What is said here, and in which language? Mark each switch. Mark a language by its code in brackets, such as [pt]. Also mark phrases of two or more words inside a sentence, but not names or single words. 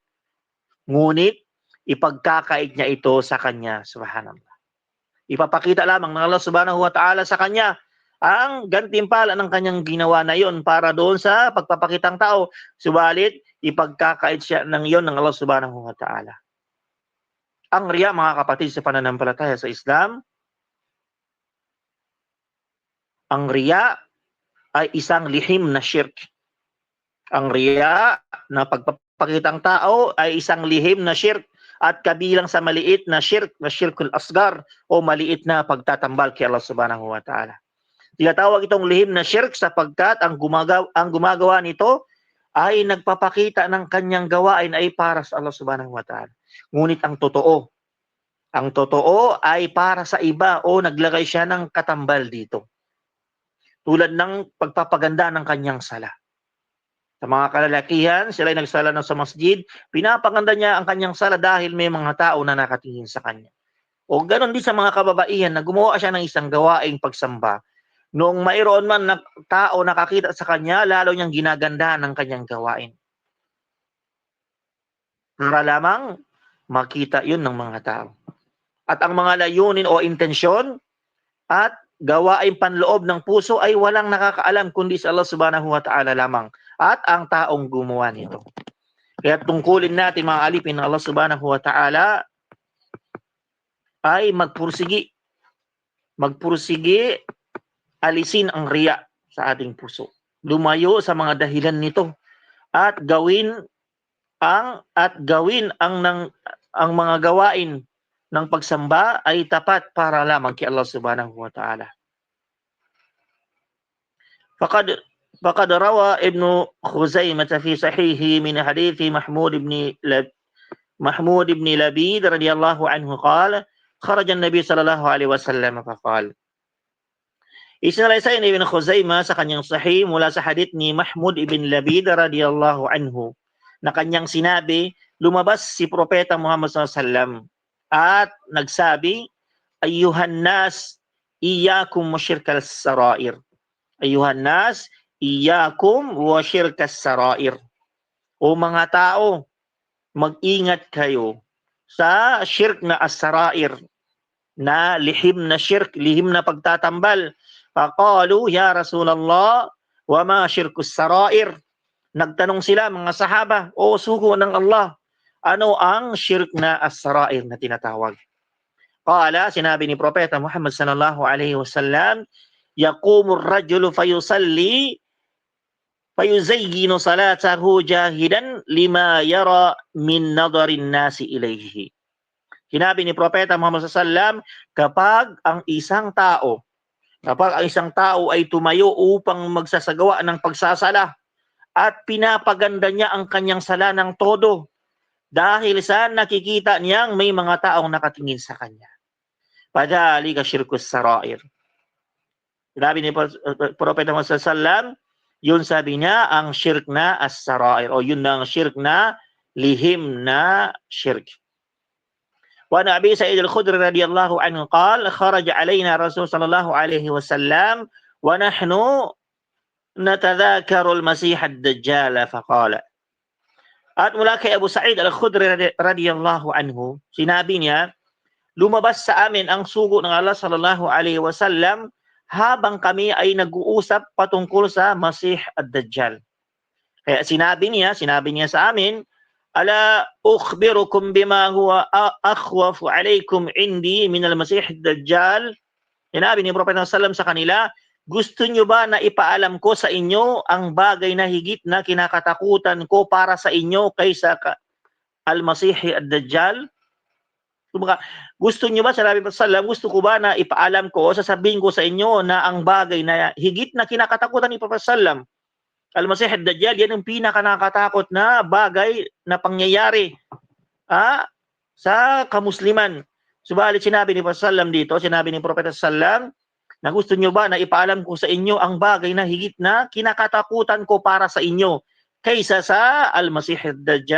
[tl] Ngunit, ipagkakait niya ito sa kanya, subhanallah. Ipapakita lamang ng Allah [ar] سبحانه وتعالى [tl] sa kanya ang gantimpala ng kanyang ginawa na iyon para doon sa pagpapakitang tao. Subalit, ipagkakait siya ng iyon ng Allah [ar] سبحانه وتعالى. [tl] Ang riya, mga kapatid, sa pananampalataya sa Islam, ang riya ay isang lihim na shirk. Ang riya na pagpapakitang tao ay isang lihim na shirk at kabilang sa maliit na [ar] الشرك الأصغر [tl] o maliit na pagtatambal kay Allah [ar] سبحانه وتعالى. [tl] Tinatawag itong lihim na shirk sapagkat ang gumagawa nito ay nagpapakita ng kanyang gawain ay para sa Allah [ar] سبحانه وتعالى. [tl] Ngunit ang totoo ay para sa iba o naglagay siya ng katambal dito. Tulad ng pagpapaganda ng kanyang sala. Sa mga kalalakihan, sila ay nagsala sa masjid, pinapaganda niya ang kanyang sala dahil may mga tao na nakatingin sa kanya. O ganoon din sa mga kababaihan na gumawa siya ng isang gawaing pagsamba. Noong mayroon man na tao nakakita sa kanya, lalo niyang ginaganda ng kanyang gawain. Para lamang makita yun ng mga tao. At ang mga layunin o intensyon at gawain panloob ng puso ay walang nakakaalam kundi sa Allah [ar] سبحانه وتعالى [tl] lamang at ang taong gumawa nito. Kaya tungkulin natin mga alipin ng Allah [ar] سبحانه وتعالى [tl] ay magpursigi alisin ang riya sa ating puso. Lumayo sa mga dahilan nito at gawin ang mga gawain ng pagsamba ay tapat para lamang kay Allah [ar] سبحانه وتعالى. فقد روى ابن خزيمة في صحيحه من حديث محمود بن لبيد رضي الله عنه قال خرج النبي صلى الله عليه وسلم فقال. [tl] Isinalaysay ni Ibn Khuzaimah sa kanyang sahih mula sa hadith ni Mahmud ibn Labid [ar] رضي الله عنه [tl] na kanyang sinabi, lumabas si Propeta Muhammad [ar] صلى الله عليه وسلم [tl] at nagsabi, [ar] أيها الناس إياكم وشرك السرائر. أيها الناس إياكم وشرك السرائر. [tl] O mga tao, mag-ingat kayo sa syirk na as-sarair, na lihim na syirk, lihim na pagtatambal. [ar] فقالوا يا رسول الله وما شرك السرائر. [tl] Nagtanong sila mga sahaba, o sugo ng Allah, ano ang syirk na as-sarair na tinatawag? [ar] قال, [tl] sinabi ni Propeta Muhammad [ar] صلى الله عليه وسلم يقوم الرجل فيصلي فيزين صلاته جاهدا لما يرى من نظر الناس إليه. [tl] Sinabi ni Propeta Muhammad [ar] صلى الله عليه وسلم, [tl] kapag ang isang tao ay tumayo upang magsasagawa ng pagsasala at pinapaganda niya ang kanyang sala ng todo dahil sa nakikita niyang may mga taong nakatingin sa kanya. [ar] فذلك شرك السرائر. [tl] Sinabi ni Propeta Muhammad [ar] صلى الله عليه وسلم, [tl] yun sabi niya ang syirk na as-sarair o yun ang syirk na lihim na syirk. [ar] وعن أبي سعيد الخدري رضي الله عنه قال خرج علينا رسول صلى الله عليه وسلم ونحن نتذاكر المسيح الدجال فقال. [tl] At mula kay Abu Sa'id al-Khudri [ar] رضي الله عنه, [tl] sinabi niya, lumabas sa amin ang sugo ng Allah [ar] صلى الله عليه وسلم [tl] habang kami ay nag-uusap patungkol sa Masih ad-Dajjal. Kaya sinabi niya sa amin, [ar] ألا أخبركم بما هو أخوف عليكم عندي من المسيح الدجال. [tl] Sinabi ni Propeta sallallahu sa kanila, gusto niyo ba na ipaalam ko sa inyo ang bagay na higit na kinakatakutan ko para sa inyo kaysa al-Masih ad-Dajjal? Gusto niyo ba, sinabi pa sallam, gusto ko ba na ipaalam ko o sasabihin ko sa inyo na ang bagay na higit na kinakatakutan ni Prophet sallam, al-Masih ad-Dajjal, yan ang pinakanakatakot na bagay na pangyayari sa kamusliman. Subalit sinabi ni Prophet sallam dito, sinabi ni Prophet sallam, na gusto niyo ba na ipaalam ko sa inyo ang bagay na higit na kinakatakutan ko para sa inyo kaysa sa al-Masih ad-Dajjal?